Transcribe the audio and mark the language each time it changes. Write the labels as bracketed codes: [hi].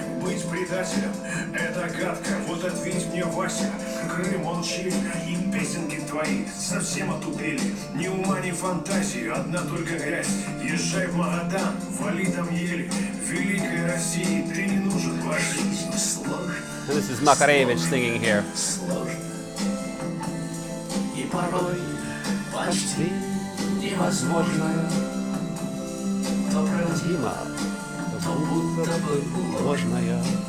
[ru] Быть предателем — это гадко. Вот ответь мне, Вася, Крым он чей? И песенки твои совсем отупели. Ни ума, ни фантазии, одна только грязь. Езжай в Магадан, вали там ели. Великой России ты не нужен, Вася. [en] And this is Makarevich singing here. [ru] И порой почти невозможное, то правдиво, то будто бы ложная.